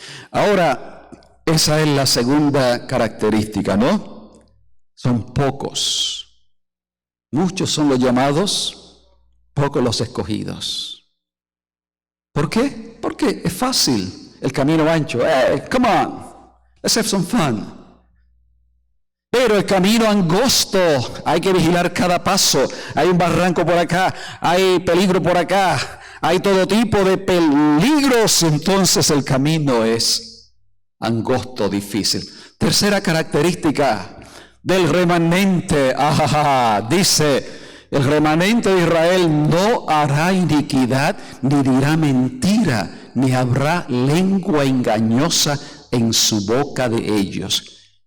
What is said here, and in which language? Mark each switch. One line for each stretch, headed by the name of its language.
Spanish: Ahora, esa es la segunda característica, ¿no? Son pocos. Muchos son los llamados, pocos los escogidos. ¿Por qué? Porque es fácil el camino ancho.
English: Come on, let's have some fun.
Spanish: Pero el camino angosto, hay que vigilar cada paso. Hay un barranco por acá, hay peligro por acá, hay todo tipo de peligros. Entonces el camino es angosto, difícil. Tercera característica del remanente, dice, el remanente de Israel no hará iniquidad, ni dirá mentira, ni habrá lengua engañosa en su boca de ellos.